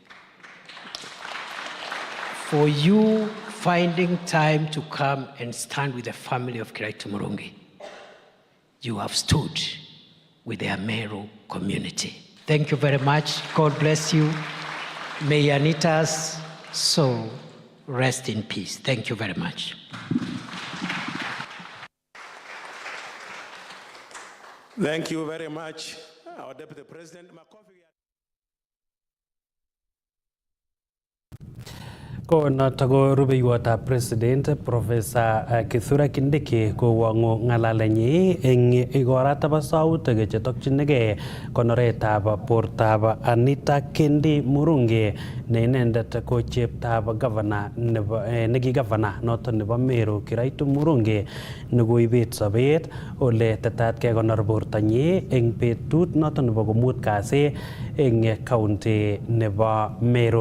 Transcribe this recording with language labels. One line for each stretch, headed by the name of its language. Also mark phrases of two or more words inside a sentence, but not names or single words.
English: For you finding time to come and stand with the family of Kiraitu Murungi, you have stood with the Meru community. Thank you very much. God bless you. May Anita's soul rest in peace. Thank you very much. Thank you very much, our Deputy President.
Kalenjin: Ko noto ko rubeiwotab President Professor Kithure Kindiki kowongu ng'alalenyi eng igoratab sautik chetokchinigei konoretab bortab Anita Kendi Murungi ne inendet ko cheptab governor nebo neki governor noto nebo Meru Kiraitu Murungi nekoibet sobet ole tetat kekonor bortanyi eng betut noto nebo komut kasi eng county nebo Meru.